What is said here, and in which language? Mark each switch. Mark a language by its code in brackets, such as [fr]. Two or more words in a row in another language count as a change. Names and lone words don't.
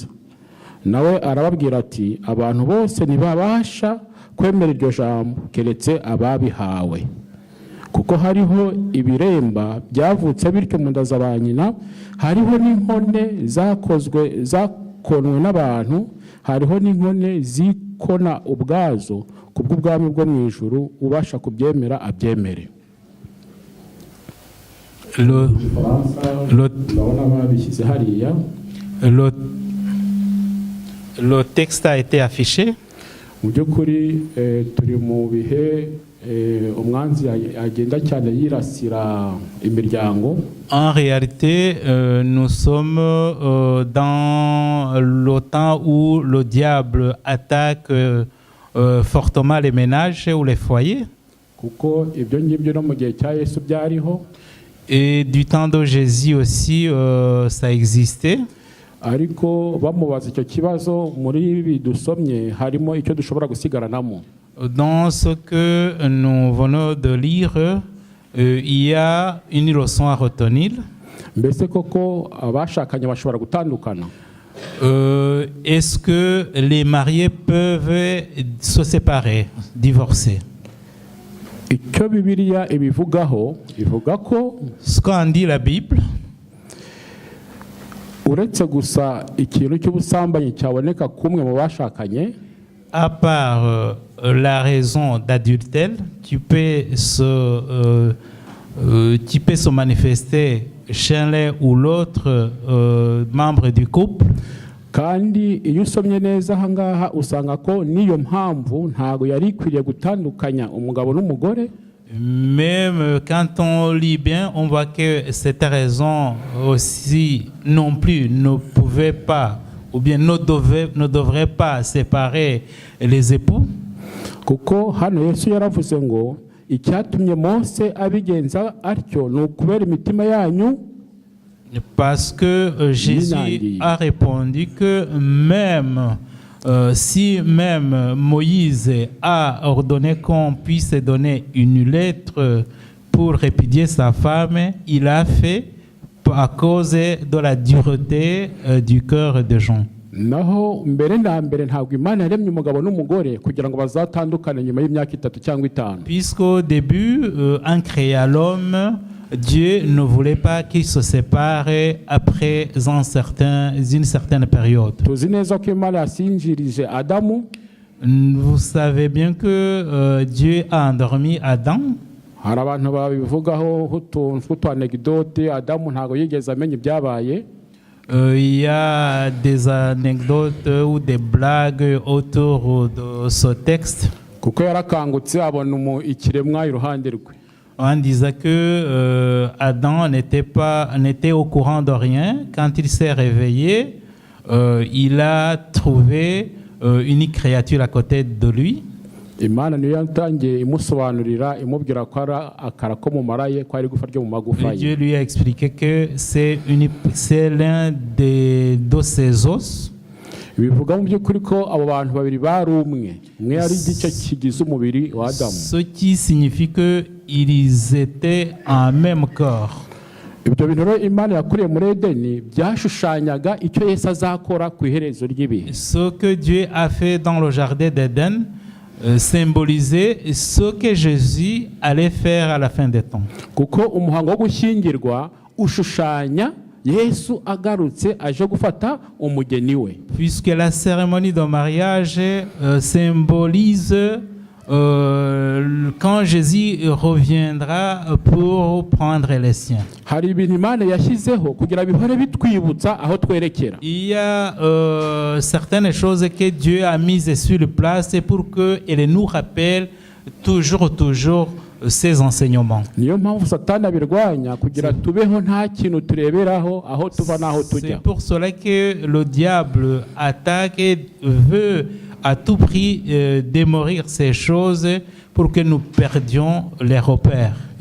[rw] Nawe arababwira ati, abantu bose ntibabasha kwemera iryo jambo keretse ababihawe, kuko hariho ibiremba byavutse bityo mu nda za ba nyina, hariho n'inkone zakonwe n'abantu, hariho n'inkone zikona ubwazo, kubw'ubwami bwo mu ijuru ubasha kubyemera abyemere. [fr] Le texte a été affiché. [rw] Mu by'ukuri turi mu bihe umwanzi agenda cyane yirasira imiryango. [fr] En réalité, nous sommes dans le temps où le diable attaque fortement les ménages ou les foyers. [rw] Kuko ibyo ngibyo no mu gihe cya Yesu byariho. [fr] Et du temps de Jésus aussi, ça existait. [rw] Ariko bamubaza icyo kibazo muri ibi dusomye harimo icyo dushobora gusigaranamo. [fr] Dans ce que nous venons de lire, il y a une leçon à retenir. [rw] Mbese koko abashakanye bashobora gutandukana? [fr] Est-ce que les mariés peuvent se séparer, divorcer? [rw] Icyo Bibiliya ibivugaho ivuga ko [fr] ce qu'en dit la Bible, [rw] uretse gusa ikintu cy'ubusambanyi cyaboneka kumwe mu bashakanye, [fr] à part la raison d'adultère qui peut se manifester chez l'un ou l'autre membre du couple. [rw] Kandi iyo usomye neza aha ngaha usanga ko niyo mpamvu ntago yari ikwiriye gutandukanya umugabo n'umugore. [fr] Même quand on lit bien, on voit que cette raison aussi non plus ne pouvait pas ou bien ne devrait pas séparer les époux. [rw] Kuko hano Yesu yaravuze ngo icyatumye Mose abigenza atyo ni ukubera imitima yanyu. [fr] Parce que Jésus a répondu que même si même Moïse a ordonné qu'on puisse donner une lettre pour répudier sa femme, il a fait à cause de la dureté du cœur de Jean. [rw] Naho mbere na mbere ntabwo Imana yaremye umugabo n'umugore kugira ngo bazatandukane nyuma y'imyaka 3 cyangwa 5. [fr] Puisqu'au début, en créant l'homme, Dieu ne voulait pas qu'il se sépare après une certaine période. [rw] Tuzi neza ko Imana yasinjirije Adamu. [fr] Vous savez bien que Dieu a endormi Adam. [rw] Hari abantu babivugaho utuntu anecdote Adamu ntago yigeze amenya ibyabaye. [fr] Il y a des anecdotes ou des blagues autour de ce texte. [rw] Kuko yarakangutse abona ikiremwa iruhande rwe. [fr] On disait que Adam n'était au courant de rien. Quand il s'est réveillé, il a trouvé une créature à côté de lui. [rw] Imana niyo yatangiye imusobanurira imubwira ko ara akara ko mu maraye ko ari gufa ryo mu magufa ye. [fr] Dieu lui a expliqué que c'est l'un de ses os. [rw] Bivuga mu by'ukuri ko abo bantu babiri bari umwe ari igice kigize umubiri wa Adamu. [fr] Ce qui signifie que ils étaient un même corps. [rw] Ibyo bintu rero Imana yakuriye muri Edeni byashushanyaga icyo Yesu azakora ku iherezo ry'ibihe. [fr] Ce que Dieu a fait dans le jardin d'Éden symbolisait ce que Jésus allait faire à la fin des temps. [rw] Kuko umuhango wo gushyingirwa ushushanya Yesu agarutse aje gufata umugeni we. [fr] Puisque la cérémonie de mariage symbolise quand Jésus reviendra pour prendre les siens. [rw] Hari ibintu Imana yashyizeho kugira bihore bitwibutsa aho twerekera. [fr] Il y a certaines choses que Dieu a mises sur place pour qu'elles nous rappellent toujours ces enseignements. [rw] Niyo mpamvu Satani abirwanya kugira tubeho nta kintu tureberaho aho tuva naho tujya. [fr] C'est pour cela que le diable attaque et veut à tout prix démolir ces choses pour que nous perdions les repères.